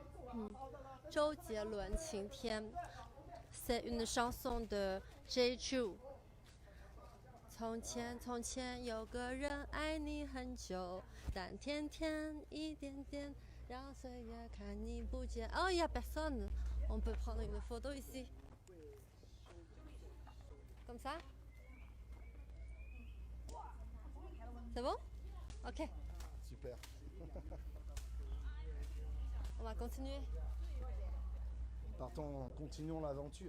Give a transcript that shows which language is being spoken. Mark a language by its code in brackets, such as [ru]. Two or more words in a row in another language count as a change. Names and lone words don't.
[fr] 周杰伦《晴天》c'est une chanson de Jeju。 [zh] 从前从前有个人爱你很久，但天天一点点让岁月看你不见。 [fr] Oh, il y a personne. On peut prendre une photo ici. Comme ça? C'est bon? Ok. Super. On va continuer Partons, continuons l'aventure.